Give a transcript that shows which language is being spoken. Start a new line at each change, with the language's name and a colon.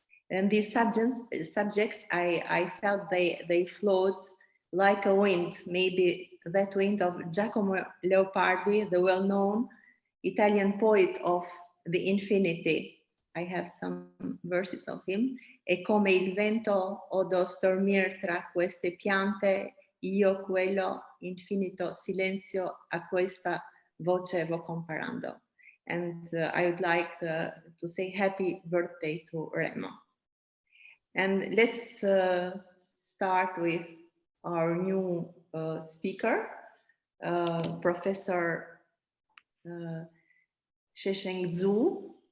English: And these subjects I felt they flowed like a wind, maybe that wind of Giacomo Leopardi, the well-known Italian poet of the infinity. I have some verses of him.
Italian: E come il vento odo stormir tra queste piante, io quello infinito silenzio a questa voce vo comparando.
English: And I would like to say happy birthday to Remo. And let's start with our new speaker, Professor She-Sheng Xue.